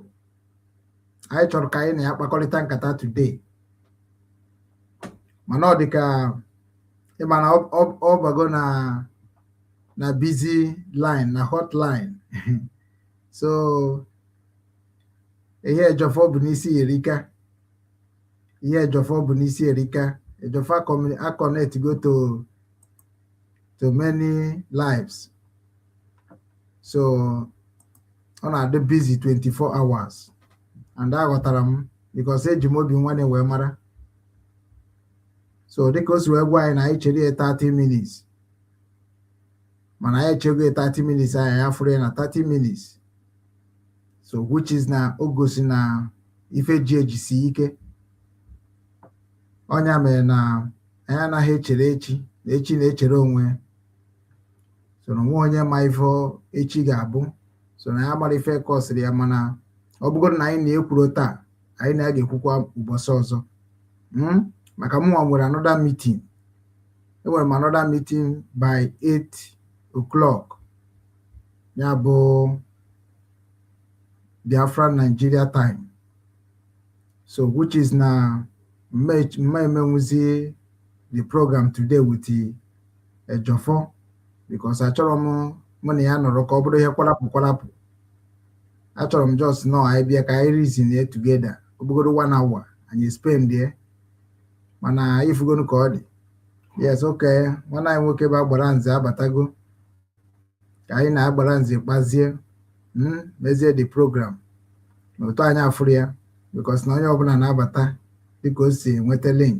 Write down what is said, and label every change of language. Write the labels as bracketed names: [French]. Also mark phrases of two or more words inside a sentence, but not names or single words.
[Igbo] Anyị chọrọ ka anyị na ya kpakọrịta nkata today, mana ọ dị ka ịma na ọ bago na [English] busy line, [Igbo] na hotline so ihe Ejiofor bụ n'isi erika, ihe Ejiofor bụ n'isi erika. Ejiofor [English] connect go to many lives, so [Igbo] ọ na-adị [English] busy 24 hours, and [Igbo] aghọtara m because eji m obi nwanne wee mara. So dịka o si wee gwa anyị na anyị chere 30 minutes, mana anyị echego 30 minutes anyị afụrụ ya na 30 minutes, [English] so which is [Igbo] na o gosi na ife ji ejisi ike. Ọnya mere na anyị anaghị echere echi, na echi na-echere onwe. So na onwe onye ma ife echi ga-abụ, so na ya mara ife kọsịrị ya, mana ọ bụgoro na anyị na-ekwuro taa, anyị na-ekwukwa ụbọchị ọzọ. Maka mụnwa nwere [English] another meeting. [Igbo] Enwere m [English] another meeting by 8 o'clock, [Igbo] ya bụ Biafra Nigeria time, [English] so which is [Igbo] na emenwuzi [English] the program today with Ejiofor, [Igbo] because achọrọ m mụ na ya nọrọ ka ọ bụrụ ihe kwarapụ. Achọrọ m just nọ anyị bịa ka anyị [English] reason together, [Igbo] ọ bụgoro 1 hour anyị [English] spend there, [Igbo] mana ifugonu ka ọ dị. [English] Yes, okay, [Igbo] nwanne anyị nwoke bụ Agbara Nze abatago, ka anyị na-agbara Nze kpazie mezie [English] the program [Igbo] n'otu anyị afụrụ ya, because na onye ọbụla na-abata dịka o si nweta link.